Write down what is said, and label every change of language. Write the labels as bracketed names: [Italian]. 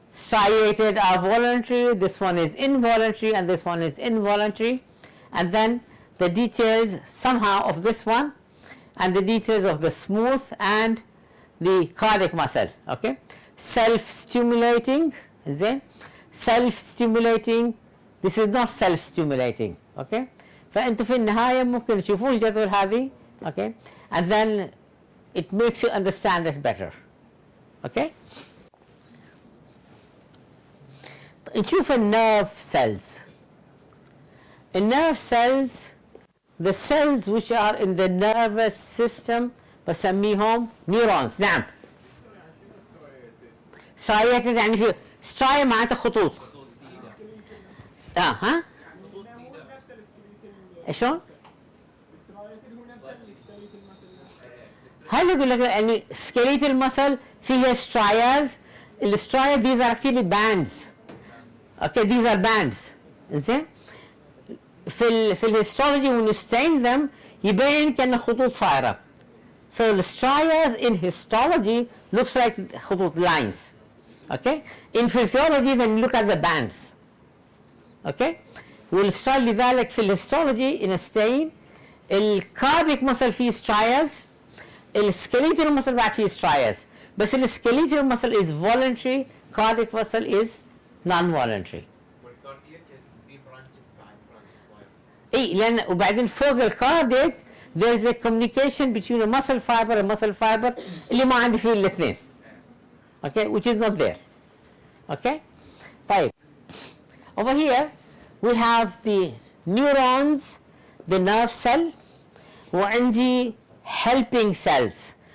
[English] Striated are voluntary, this one is involuntary, and this one is involuntary, and then the details somehow of this one and the details of the smooth and the cardiac muscle. Okay, self-stimulating, is it? Self-stimulating, this is not self-stimulating. [Arabic] Okay, فأنتوا في النهاية ممكن تشوفون الجدول هذه. [English] Okay, and then it makes you understand it better. Okay. [Arabic] نشوف النيرف cells. [English] النيرف cells, the cells which are in the nervous system [Arabic] بسميهم [English] neurons. [Arabic] نعم. striated يعني في striate معناته خطوط. ها؟ شلون؟ هل يقول لك يعني skeletal muscle فيها strias. [English] السترايا these are actually bands. Okay, these are bands. [Arabic] زين؟ في الهيستولوجي [English] when you stain them [Arabic] يبين كأنه خطوط صايرة. [English] So the strias in histology looks like [Arabic] خطوط [English] lines. Okay? In physiology then you look at the bands. Okay? [Arabic] والسترايا لذلك في الهيستولوجي [English] in a stain الكارديك muscle فيه strias، السكيليتال muscle بعد فيه strias، [Arabic] بس السكيليتال [English] muscle is voluntary، cardiac muscle is non-voluntary. [Arabic] والكاردياك في برانشز بعد اي لان وبعدين فوق الكارديك [English] there is a communication between a muscle fiber and muscle fiber [Arabic] اللي ما عندي فيه الاثنين. [English] Okay, which is not there. Okay, طيب over here we have the neurons, the nerve cell, [Arabic] وعندي [English] helping cells.